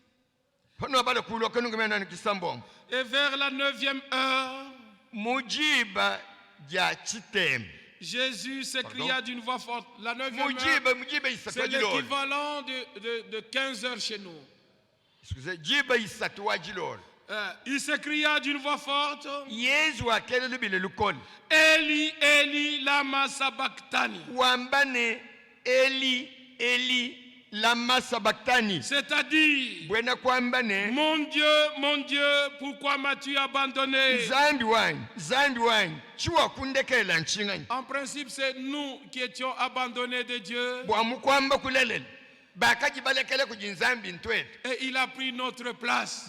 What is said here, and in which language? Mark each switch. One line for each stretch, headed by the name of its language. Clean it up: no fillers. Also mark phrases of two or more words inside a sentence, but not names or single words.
French: Et vers la 9e heure, Jésus s'écria d'une voix forte. La 9e heure, c'est l'équivalent de 15 heures chez nous. Il s'écria d'une voix forte.
Aramaic: אלי אלי למה שבקתני. אלי אלי למה שבקתני.
French: C'est-à-dire, mon Dieu, pourquoi m'as-tu abandonné? En principe, c'est nous qui étions abandonnés de Dieu. Et il a pris notre place.